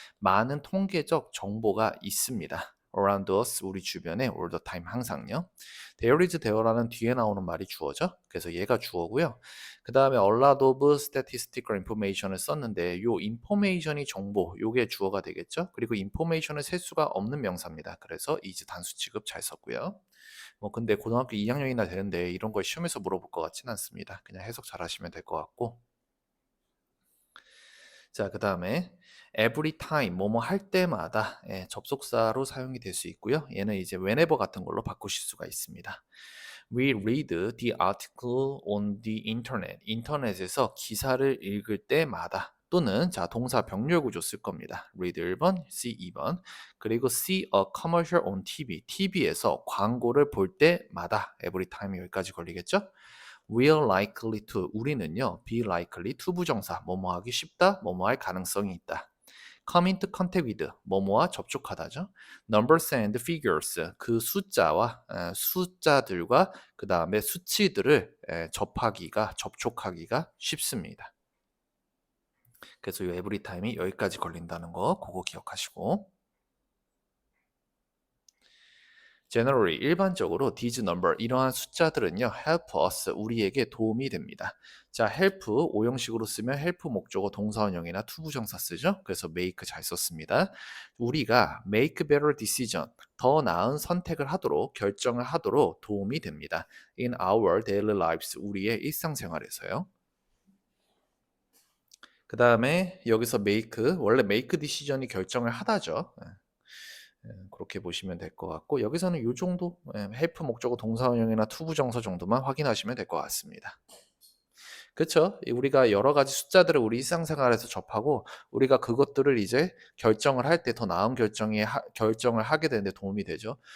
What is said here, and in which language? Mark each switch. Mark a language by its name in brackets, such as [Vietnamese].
[Korean] 많은 통계적 정보가 있습니다. [English] around us, [Korean] 우리 주변에 [English] all the time, [Korean] 항상요. there is there라는 뒤에 나오는 말이 주어죠. 그래서 얘가 주어고요. 그 다음에 [English] a lot of statistical information [Korean] 을 썼는데 요 information이 정보, 요게 주어가 되겠죠. 그리고 information을 셀 수가 없는 명사입니다. 그래서 is 단수 취급 잘 썼고요. 근데 고등학교 2학년이나 되는데 이런 걸 시험에서 물어볼 것 같지는 않습니다. 그냥 해석 잘 하시면 될 것 같고. 자, 그 다음에 every time, 뭐뭐 할 때마다 접속사로 사용이 될 수 있고요. 얘는 이제 whenever 같은 걸로 바꾸실 수가 있습니다. [English] We read the article on the internet. [Korean] 인터넷에서 기사를 읽을 때마다 또는 자 동사 병렬 구조 쓸 겁니다. read 1번, see 2번. [English] 그리고 see a commercial on TV. [Korean] TV에서 광고를 볼 때마다 every time 여기까지 걸리겠죠? [English] We are likely to [Korean] 우리는요 [English] be likely to [Korean] 부정사 뭐뭐 하기 쉽다 뭐뭐 할 가능성이 있다. [English] come into contact with [Korean] 뭐뭐와 접촉하다죠. [English] numbers and figures [Korean] 그 숫자와 숫자들과 그 다음에 수치들을 접촉하기가 쉽습니다. 그래서 이 every time이 여기까지 걸린다는 거 그거 기억하시고 generally 일반적으로 [English] these number [Korean] 이러한 숫자들은요 [English] help us [Korean] 우리에게 도움이 됩니다. 자 help 오형식으로 쓰면 help 목적어 동사원형이나 투부정사 쓰죠. 그래서 make 잘 썼습니다. 우리가 [English] make better decision [Korean] 더 나은 선택을 하도록 결정을 하도록 도움이 됩니다. [English] in our daily lives [Korean] 우리의 일상생활에서요. 그 다음에 여기서 make 원래 make decision이 결정을 하다죠. 그렇게 보시면 될 것 같고 여기서는 이 정도 헬프 목적어 동사원형이나 투부정사 정도만 확인하시면 될 것 같습니다. 그렇죠? 우리가 여러 가지 숫자들을 우리 일상생활에서 접하고 우리가 그것들을 이제 결정을 할 때 더 나은 결정을 하게 되는데 도움이 되죠.